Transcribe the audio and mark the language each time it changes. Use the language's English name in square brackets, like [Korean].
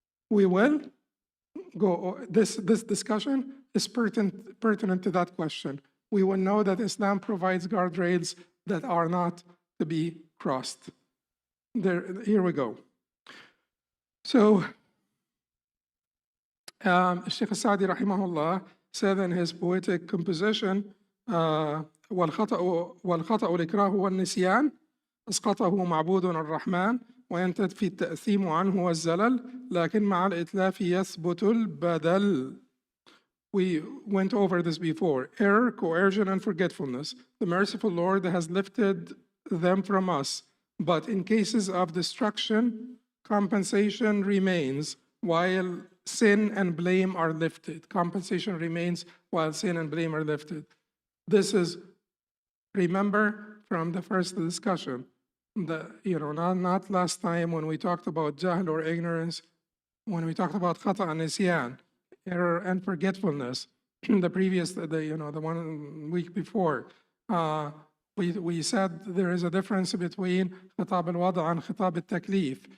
[English] We will go. This discussion is pertinent to that question. We will know that Islam provides guardrails that are not to be crossed. Here we go. So, Sheikh Sa'di rahimahullah said in his poetic composition, [Arabic] والخطأ الإكراه والنسيان أسقطه معبود الرحمن وينتفي التأثيم عنه والزلل لكن مع الإتلاف يثبت البدل. [English] We went over this before. Error, coercion, and forgetfulness. The merciful Lord has lifted them from us, but in cases of destruction, compensation remains while sin and blame are lifted. Compensation remains while sin and blame are lifted. This is, remember from the first discussion, not last time when we talked about jahl or ignorance, when we talked about khata and nisyan, error and forgetfulness, the 1 week before, we said there is a difference between khitab al-wada and khitab al-taklif.